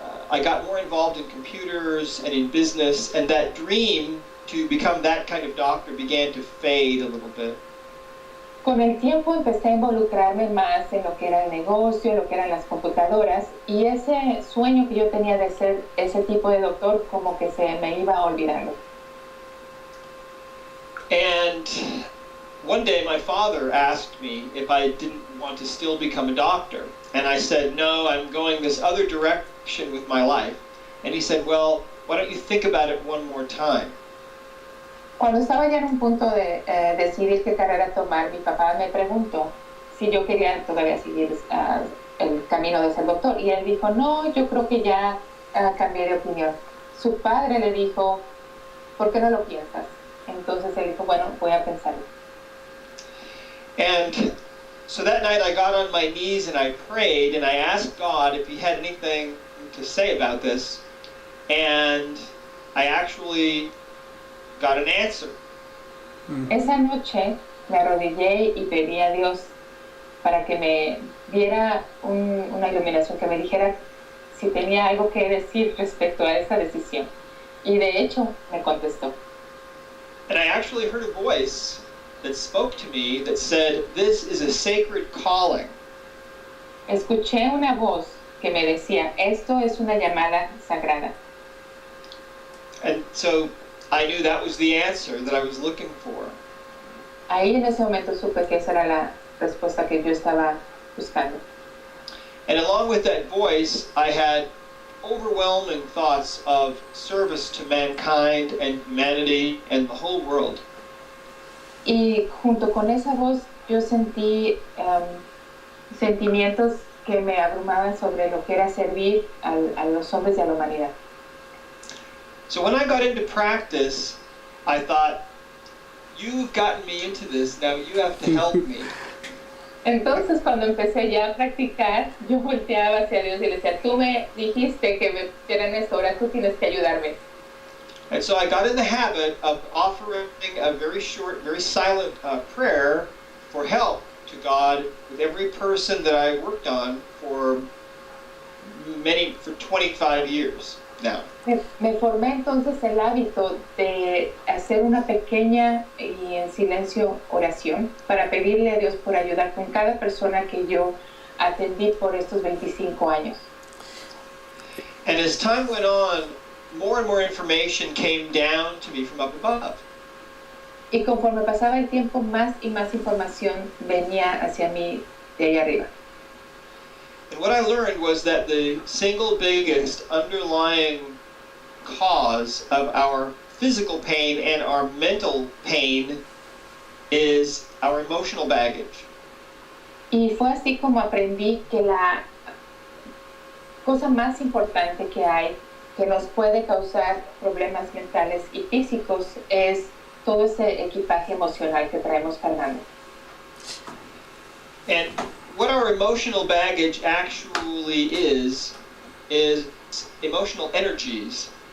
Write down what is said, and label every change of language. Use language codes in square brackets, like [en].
[en] I got more involved in computers and in business, and that dream to become that kind of doctor began to fade a little bit. [es] Con el tiempo empecé a involucrarme más en lo que era el negocio, lo que eran las computadoras, y ese sueño que yo tenía de ser ese tipo de doctor como que se me iba olvidando. [en] And one day my father asked me if I didn't want to still become a doctor. And I said, no, I'm going this other direction with my life. And he said, well, why don't you think about it one more time? [es] Cuando estaba ya en un punto de decidir qué carrera tomar, mi papá me preguntó si yo quería todavía seguir el camino de ser doctor. Y él dijo, no, yo creo que ya cambié de opinión. Su padre le dijo, ¿por qué no lo piensas? Entonces él dijo, bueno, voy a pensarlo. [en] And so that night I got on my knees and I prayed and I asked God if he had anything to say about this. And I actually got an answer. [es] Esa noche me arrodillé y pedí a Dios para que me diera una iluminación, que me dijera si tenía algo que decir respecto a esa decisión. Y de hecho me contestó. [en] And I actually heard a voice that spoke to me that said, this is a sacred calling. [es] Escuché una voz que me decía, esto es una llamada sagrada. [en] And so I knew that was the answer that I was looking for. [es] Ahí en ese momento supe que esa era la respuesta que yo estaba buscando. [en] And along with that voice, I had overwhelming thoughts of service to mankind and humanity and the whole world. [es] Y junto con esa voz yo sentí sentimientos que me abrumaban sobre lo que era servir a los hombres y a la humanidad. [en] So when I got into practice, I thought, you've gotten me into this, now you have to help me. [es] Entonces cuando empecé ya a practicar, yo volteaba hacia Dios y le decía, tú me dijiste que me hicieran esto, ahora tú tienes que ayudarme. [en] And so I got in the habit of offering a very short, very silent prayer for help to God with every person that I worked on for 25 years now. [es] Me formé entonces el hábito de hacer una pequeña y en silencio oración para pedirle a Dios por ayudar con cada persona que yo atendí por estos 25 años. [en] And as time went on, more and more information came down to me from up above. [es] Y conforme pasaba el tiempo, más y más información venía hacia mí de ahí arriba. [en] And what I learned was that the single biggest underlying cause of our physical pain and our mental pain is our emotional baggage. [es] Y fue así como aprendí que la cosa más importante que hay, que nos puede causar problemas mentales y físicos, es todo ese equipaje emocional que traemos cargando. [en] And what our emotional baggage actually is emotional energies.